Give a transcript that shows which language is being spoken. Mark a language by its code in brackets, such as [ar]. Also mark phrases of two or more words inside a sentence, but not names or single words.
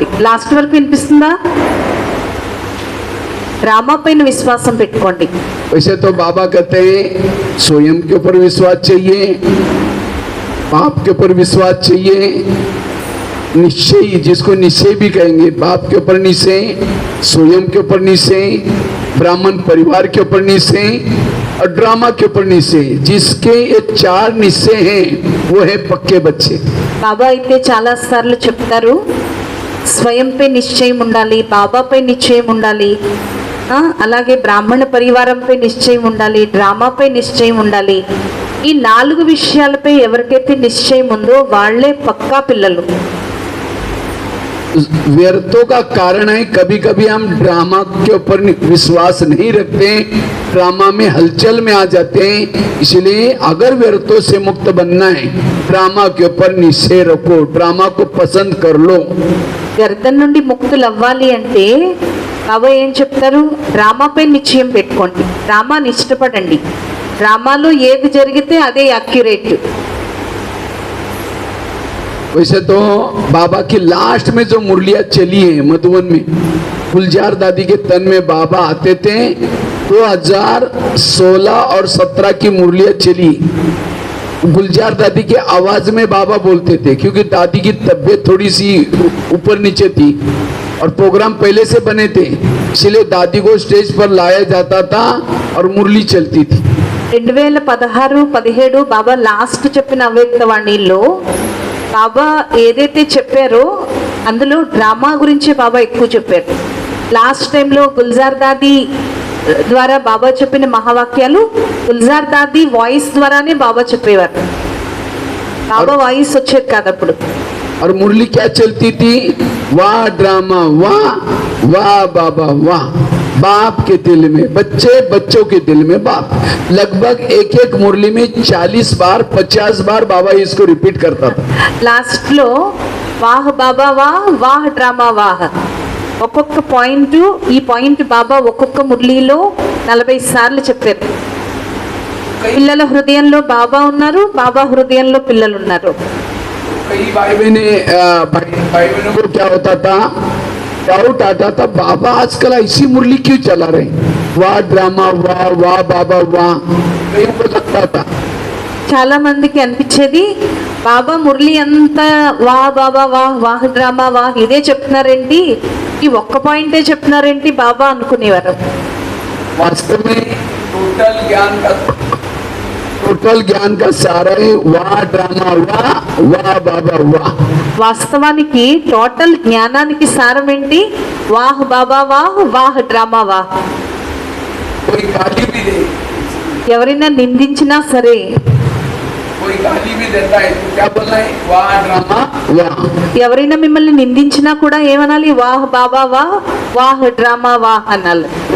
[te] లాస్ట్ వరకు వినిపిస్తుందా? డ్రామా పైన విశ్వాసం పెట్టుకోండి. [hi] वैसे तो बाबा कहते हैं स्वयं के ऊपर विश्वास चाहिए, बाप के ऊपर विश्वास चाहिए, निश्चय, जिसको निश्चय भी कहेंगे, बाप के ऊपर निश्चय, स्वयं के ऊपर निश्चय, ब्राह्मण परिवार के ऊपर निश्चय और ड्रामा के ऊपर निश्चय. जिसके ये 4 निश्चय हैं वो है पक्के बच्चे. [te] బాబా అయితే చాలా సార్లు చెప్తారు, స్వయంపై నిశ్చయం ఉండాలి, బాబాపై నిశ్చయం ఉండాలి, అలాగే బ్రాహ్మణ పరివారంపై నిశ్చయం ఉండాలి, డ్రామాపై నిశ్చయం ఉండాలి. ఈ 4 విషయాలపై ఎవరికైతే నిశ్చయం ఉందో వాళ్ళే పక్కా పిల్లలు. [hi] व्यर्थों का कारण है कभी कभी हम ड्रामा के ऊपर विश्वास नहीं रखते, ड्रामा में हलचल में आ जाते हैं. इसलिए अगर व्यर्थों से मुक्त बनना है, ड्रामा के ऊपर निश्चय रखो, ड्रामा को पसंद कर लो. [te] వ్యర్థం నుండి ముక్తులు అవ్వాలి అంటే బాబా ఏం చెప్తారు? డ్రామాపై నిశ్చయం పెట్టుకోండి, డ్రామాని ఇష్టపడండి, డ్రామాలో ఏది జరిగితే అదే యాక్యురేట్. [hi] वैसे तो बाबा की लास्ट में जो मुरलियाँ चली है मधुबन में, गुलजार दादी के तन में बाबा आते थे. 2016 और 17 की मुरलियाँ चली. गुलजार दादी के आवाज में बाबा बोलते थे, क्योंकि दादी की तबीयत थोड़ी सी ऊपर नीचे थी और प्रोग्राम पहले से बने थे, इसलिए दादी को स्टेज पर लाया जाता था और मुरली चलती थी. [te] 2016-17 బాబా లాస్ట్ చెప్పిన అవ్యక్తవాణిలో బాబా ఏదైతే చెప్పారో అందులో డ్రామా గురించి బాబా ఎక్కువ చెప్పారు. లాస్ట్ టైంలో గుల్జార్ దాది ద్వారా బాబా చెప్పిన మహావాక్యాలు గుల్జార్ దాది వాయిస్ ద్వారానే బాబా చెప్పేవారు. బాబా వాయిస్ వచ్చేది కాదు అప్పుడు. [hi] और मुरली क्या चलती थी? वाह ड्रामा वाह, वाह बाबा वाह, बाप के दिल में बच्चे, बच्चों के दिल में बाप. लगभग एक मुरली में 40 बार 50 बार बाबा इसको रिपीट करता था. [te] లాస్ట్ లో [hi] वाह बाबा वाह, वाह ड्रामा वाह, [te] ఒక్కొక్క పాయింట్, ఈ పాయింట్ బాబా ఒక్కొక్క మురళీలో 40 సార్లు చెప్పారు. పిల్లల హృదయంలో బాబా ఉన్నారు, బాబా హృదయంలో పిల్లలు ఉన్నారు. [hi] कई भाई बहनों को क्या होता था, डाउट आता था, बाबा आजकल ऐसी मुरली क्यों चला रहे, वाह ड्रामा वाह वाह बाबा वाह, कहीं को लगता था. [te] చాలా మందికి అనిపించేది బాబా మురళి అంతా [hi] वाह बाबा वाह वाह ड्रामा वाह [te] ఇదే చెప్తున్నారేంటి, ఈ ఒక్క పాయింటే చెప్తున్నారేంటి బాబా అనుకునేవారు. [hi] वास्तव में टोटल ज्ञान का सारा है वाह ड्रामा वाह वाह बाबा वाह. [te] వాస్తవానికి టోటల్ జ్ఞానానికి సారం ఏంటి, [hi] वाह बाबा वाह वाह ड्रामा वाह. कोई गाली भी दे, [te] ఎవరైనా నిందించినా సరే, [hi] कोई गाली भी देता है तो क्या बोलना है, वाह ड्रामा वाह. [te] ఎవరైనా మిమ్మల్ని నిందించినా కూడా ఏమనాలి, [hi] वाह बाबा वाह वाह ड्रामा वाह అనాలి.